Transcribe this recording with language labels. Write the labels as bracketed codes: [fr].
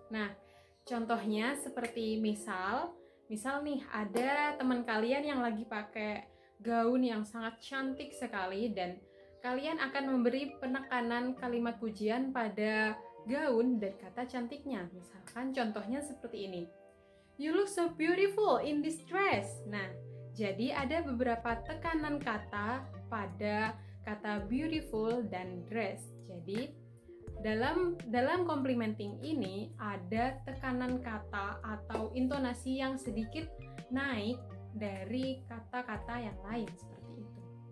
[id] Nah, contohnya seperti misal nih ada teman kalian yang lagi pakai gaun yang sangat cantik sekali dan kalian akan memberi penekanan kalimat pujian pada gaun dan kata cantiknya. Misalkan contohnya seperti ini. [en] You look so beautiful in this dress. [id] Nah, jadi ada beberapa tekanan kata pada kata beautiful dan dress. Jadi dalam complimenting ini ada tekanan kata atau intonasi yang sedikit naik dari kata-kata yang lain seperti itu.